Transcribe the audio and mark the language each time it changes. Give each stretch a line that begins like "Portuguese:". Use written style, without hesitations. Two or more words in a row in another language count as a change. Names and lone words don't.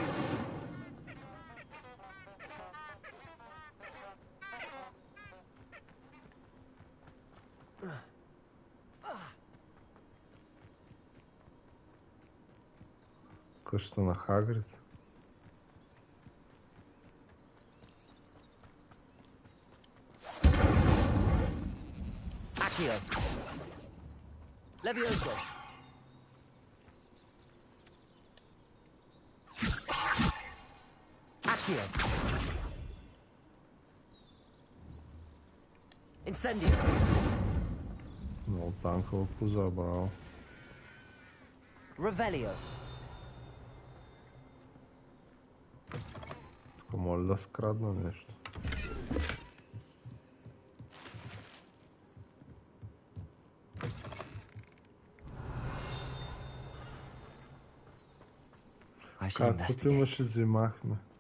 Bulgarian: Къщата на Хагрид. Accio! Levioso! Accio! Incendio! Много танкова коза, браво. Revelio! Тук моля да скрадна нещо. Каквото имаше, взимахме.